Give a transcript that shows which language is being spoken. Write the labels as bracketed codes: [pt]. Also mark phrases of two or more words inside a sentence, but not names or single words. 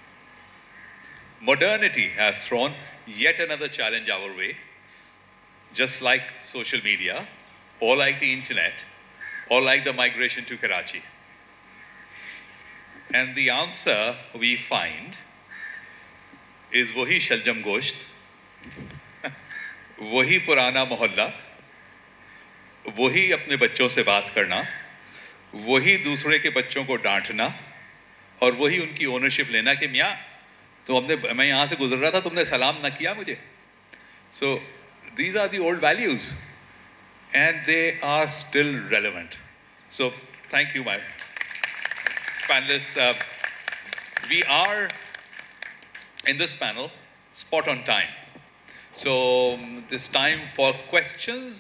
[en] Modernity has thrown yet another challenge our way, just like social media, or like the internet, or like the migration to Karachi. And the answer we find is [ur] وہی شلجم گوشت، وہی پرانا محلہ، وہی اپنے بچوں سے بات کرنا, وہی دوسرے کے بچوں کو ڈانٹنا اور وہی ان کی اونرشپ لینا کہ میاں تو میں یہاں سے گزر رہا تھا، تم نے سلام نہ کیا مجھے. [en] So these are the old values and they are still relevant. So thank you, my panelists. We are in this panel spot on time. So this time for questions.